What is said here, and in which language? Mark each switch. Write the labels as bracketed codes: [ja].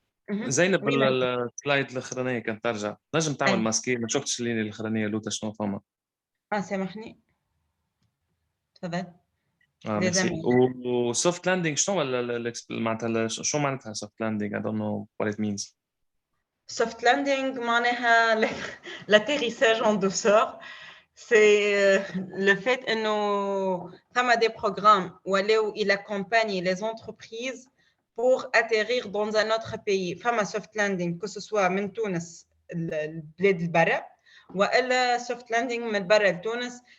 [ar] زينب السلايد الاخرانيه كانت ترجع نجم تعمل ماسكي ما شفتش الليله الاخرانيه لوتا شنو فما سامحني تفضل. ميرسي. وسوفت لاندينغ شنو معناتها شو معناتها سوفت لاندينغ [en] I don't know what it means. [fr] Soft landing [ar] معناها [fr] l'atterrissage en douceur. C'est le fait [ar] انه فما [fr] des programmes où il accompagne les entreprises pour atterrir dans un autre pays. [ar] فما soft landing [fr] que ce soit [ar] من تونس البلاد البرا والا soft landing من برا لتونس.